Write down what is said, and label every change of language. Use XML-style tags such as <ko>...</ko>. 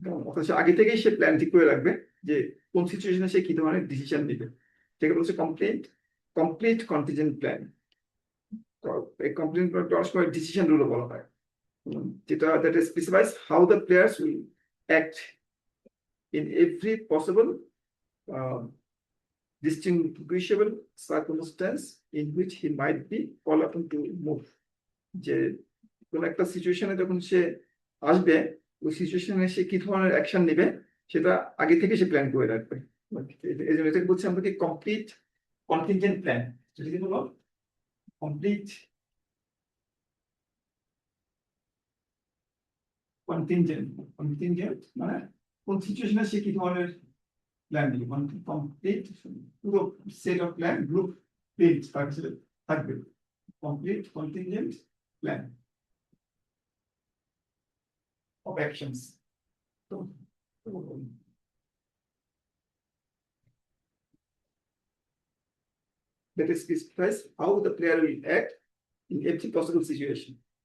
<bn>অথচ আগে থেকেই সে প্ল্যান ঠিক করে রাখবে যে কোন সিচুয়েশনে সে কি ধরনের ডিসিশন নিবে। সেটা হচ্ছে কমপ্লিট কমপ্লিট কন্টিনজেন্ট প্ল্যান। এই কমপ্লিট ডিসিশন রুলও বলা হয়, যেটা</bn> <en>Specifies how the players will act in every possible distinguishable circumstance in which he might be called upon to move.</en> <bn>যে কোন একটা সিচুয়েশনে যখন সে আসবে, ওই সিচুয়েশনে সে কি ধরনের অ্যাকশন নেবে সেটা আগে থেকে সে প্ল্যান করে রাখবে। এই জন্য এটাকে বলছি আমরা কি কমপ্লিট কন্টিনজেন্ট প্ল্যান। সেটা কি হলো কমপ্লিট কন্টিনজেন্ট মানে কোন সিচুয়েশনে সে কি ধরনের প্ল্যান নেবে, কমপ্লিট পুরো set of plan group print তার কাছে থাকবে।</bn> <en>Complete contingent plan of actions. So, that is specifies how the player will act in every possible situation.</en>